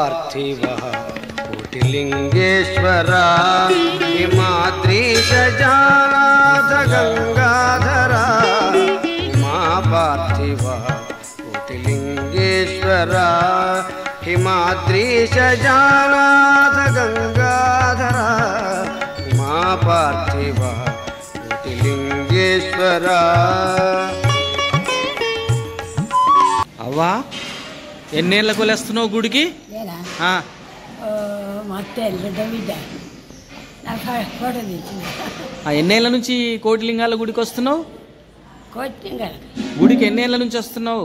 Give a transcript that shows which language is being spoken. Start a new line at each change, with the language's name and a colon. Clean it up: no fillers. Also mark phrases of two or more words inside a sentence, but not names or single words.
Sanskrit: पार्थिव कोटिलिंगेश्वर हिमाद्रीश जानाथ गंगाधर उमा पार्थिव कोटिलिंगेश्वर हिमाद्रीश जानाथ गंगाधर उमा पार्थिव कोटिलिंगेश्वर।
Telugu: అవ్వా ఎన్నేళ్ళకు వెళ్ళేస్తున్నావు గుడికి? ఎన్నేళ్ళ నుంచి కోటిలింగాల గుడికి వస్తున్నావు? గుడికి ఎన్నేళ్ళ నుంచి వస్తున్నావు?